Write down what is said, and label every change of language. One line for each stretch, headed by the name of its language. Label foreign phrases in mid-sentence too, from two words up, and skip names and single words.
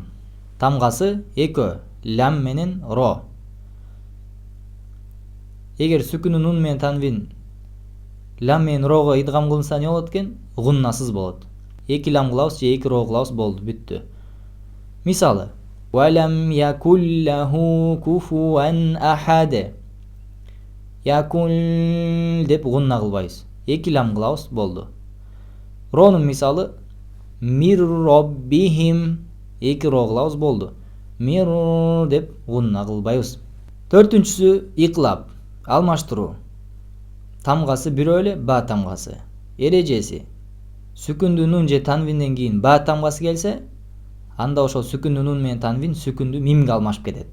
Kyrgyz: Тамгасы экөө, лям менен ро. Эгер сүкүнү нун менен танвин лям менен рого идгам кылынса эмне болот экен? Гуннасыз болот. Эки лям кылабыз же эки ро кылабыз, болду, бүттү.
Arabic: Мисалы ولم يكن له كفوا أحد.
Kyrgyz: Якул деп гунна кылбайбыз. Эки лям кылабыз, болду. Ронун мисалы
Arabic: من ربهم.
Kyrgyz: Эки ро кылабыз, болду. Мир деп гунна кылбайбыз. Төртүнчүсү иклаб, алмаштыруу. Тамгасы бирөө эле, ба тамгасы. Эрежеси сүкүндүү нун же танвинден кийин ба тамгасы келсе, анда ошол сүкүндүү нун менен танвин сүкүндүү мимге алмашып кетет.